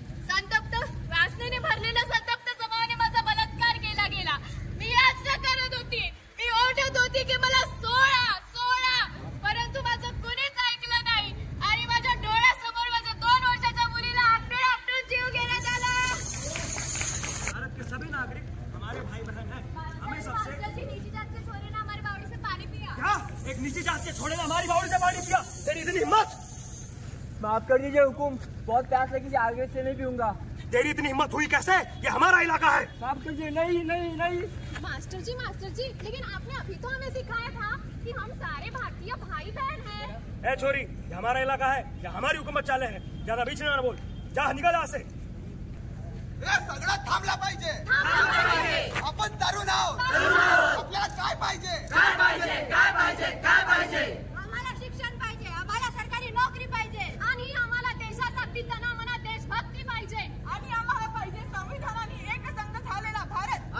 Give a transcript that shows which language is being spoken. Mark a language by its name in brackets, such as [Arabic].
[Marathi] संतप्त वासनेने भरलेल्या संतप्त स्वभावाने माझा बलात्कार केला गेला. मी याचना करत होती, मी ओरडत होती की मला सोडा सोडा, परंतु माझं कुणीच ऐकलं नाही आणि माझ्या डोळ्यासमोर माझ्या 2 वर्षाच्या मुलीला आपटून जीव घेण्यात आला. [Hindi] भारत के सभी नागरिक हमारे भाई बहन हैं. हमें सबसे नीची जात के छोरे ने हमारी बावड़ी से पानी पिया. क्या एक नीची जात के छोड़े ने हमारी बावड़ी से पानी पिया? तेरी इतनी हिम्मत? माफ कर दीजिए हुकुम, बहुत प्यास लगी थी, आगे से नहीं पीऊंगा. तेरी इतनी हिम्मत हुई कैसे? ये हमारा इलाका है. माफ कीजिए. नहीं नहीं नहीं. मास्टर जी, लेकिन आपने अभी तो हमें सिखाया था कि हम सारे भारतीय भाई बहन हैं. ए छोरी, ये हमारा इलाका है, ये हमारी हुकूमत चाले है. ज्यादा बीच में ना बोल, जा निकल यहाँ से. [Marathi] सगळं थांबला पाहिजे. आपण तरुण आहोत, आपल्याला काय पाहिजे? आम्हाला शिक्षण पाहिजे, आम्हाला सरकारी नोकरी पाहिजे आणि आम्हाला देशाचा पिताना म्हणा देशभक्ती पाहिजे आणि आम्हाला पाहिजे संविधानाने एकसंघ झालेला भारत